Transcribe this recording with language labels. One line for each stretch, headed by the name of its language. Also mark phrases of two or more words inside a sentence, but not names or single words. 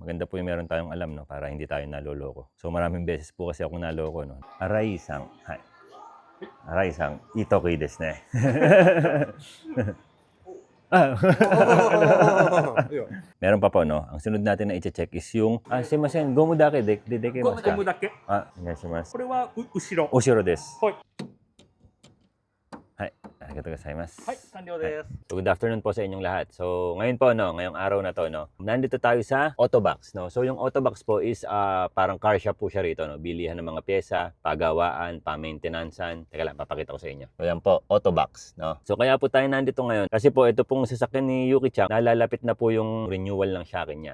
Filipino: maganda po yung meron tayong alam, no, para hindi tayo naloloko. So maraming beses po kasi ako naloko, no.
Japanese: Arai-san, hai. Arai-san, itoki desu ne.
Filipino: Meron pa po, no. Ang sunod natin na i-check is yung
Japanese: すみません、ゴムだけできますか? ゴムだけ。 onegaishimasu. これは後ろ。後ろです。はい。はい、ありがとうございます. はい、完了です。
Filipino: So,
English: good afternoon
Filipino: po sa inyong lahat. So, ngayon po, no, ngayong araw na to, no, nandito tayo sa Autobox, no. So, yung Autobox po is parang car shop po siya rito, no. Bilihan ng mga pyesa, pagawaan, pa-maintenancean. Teka lang, papakita ko sa inyo. So, yan po, Autobox, no. So, kaya po tayo nandito ngayon kasi po ito pong sasakyan ni Yuki-chan, nalalapit na po yung renewal ng shakin niya.